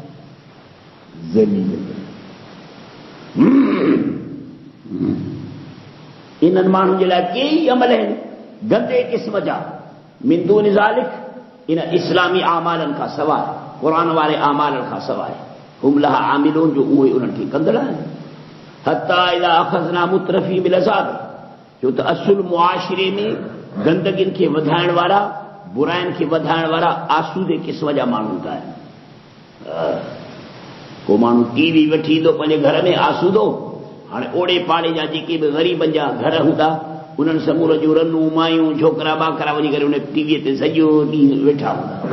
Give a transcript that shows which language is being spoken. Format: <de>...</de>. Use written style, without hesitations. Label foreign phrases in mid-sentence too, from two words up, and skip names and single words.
<sd>इन्हनि माण्हुनि जे लाइ कई अमल आहिनि गंदे क़िस्म जा,</sd> <ar>من دون ذلك,</ar> <sd>इन इस्लामी आमालनि खां सवाइ, क़ुरान वारे आमालनि खां सवाइ।</sd> <ar>هم لها عاملون,</ar> <sd>जो उहे उन्हनि खे कंदड़ आहिनि।</sd> <ar>حتى إذا أخذنا مترفي بالعذاب,</ar> <sd>जो त असुल मुआशिरे में गंदगियुनि खे वधाइण वारा, बुराइनि खे वधाइण वारा आसूदे क़िस्म जा माण्हू हूंदा आहिनि। को माण्हू टीवी वठी ईंदो पंहिंजे घर में आसूदो, हाणे ओड़े पाड़े जा जेके बि ग़रीबनि जा घर हूंदा, उन्हनि समूर जूं रनूं मायूं छोकिरा ॿाकरा वञी करे उन टीवीअ ते सॼो ॾींहुं वेठा हूंदा।</sd>